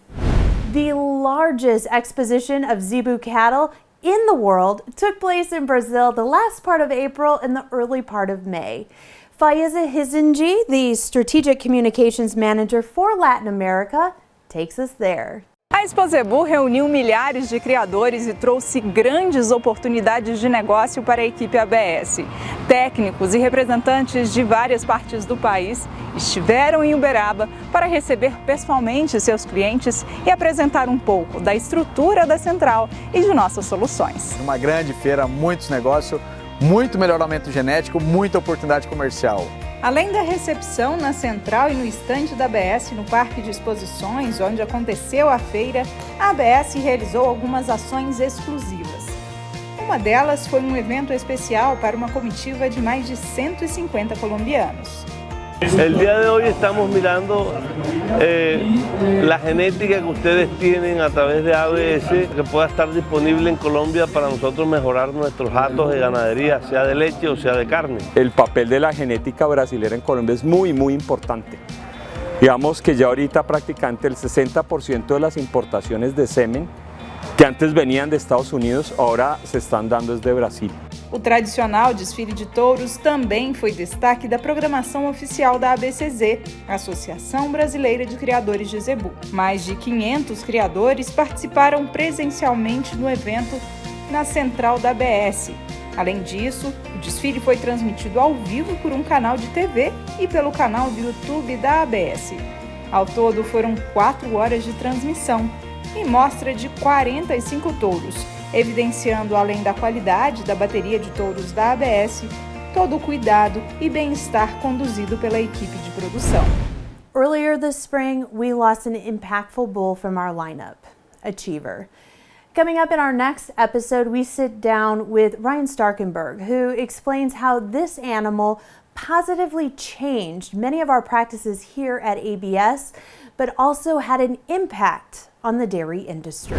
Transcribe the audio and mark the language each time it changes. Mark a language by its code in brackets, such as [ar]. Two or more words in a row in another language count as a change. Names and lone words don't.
[en] The largest exposition of Zebu cattle in the world took place in Brazil the last part of April and the early part of May. Faiza Hizinji, the Strategic Communications Manager for Latin America, takes us there. [pt] A Expo Zebu reuniu milhares de criadores e trouxe grandes oportunidades de negócio para a equipe ABS. Técnicos e representantes de várias partes do país estiveram em Uberaba para receber pessoalmente seus clientes e apresentar um pouco da estrutura da central e de nossas soluções. Uma grande feira, muitos negócios, muito melhoramento genético, muita oportunidade comercial. Além da recepção na central e no estande da ABS no Parque de Exposições, onde aconteceu a feira, a ABS realizou algumas ações exclusivas. Uma delas foi um evento especial para uma comitiva de mais de 150 colombianos. [es] El día de hoy estamos mirando la genética que ustedes tienen a través de ABS, que pueda estar disponible en Colombia para nosotros mejorar nuestros datos de ganadería, sea de leche o sea de carne. El papel de la genética brasilera en Colombia es muy importante. Digamos que ya ahorita prácticamente el 60% de las importaciones de semen que antes venían de Estados Unidos, ahora se están dando desde Brasil. [pt] O tradicional desfile de touros também foi destaque da programação oficial da ABCZ, Associação Brasileira de Criadores de Zebu. Mais de 500 criadores participaram presencialmente no evento na central da ABS. Além disso, o desfile foi transmitido ao vivo por um canal de TV e pelo canal do YouTube da ABS. Ao todo, foram 4 horas de transmissão e mostra de 45 touros, evidenciando, além da qualidade da bateria de touros da ABS, todo o cuidado e bem-estar conduzido pela equipe de produção. [en] Earlier this spring, we lost an impactful bull from our lineup, Achiever. Coming up in our next episode, we sit down with Ryan Starkenberg, who explains how this animal positively changed many of our practices here at ABS, but also had an impact on the dairy industry.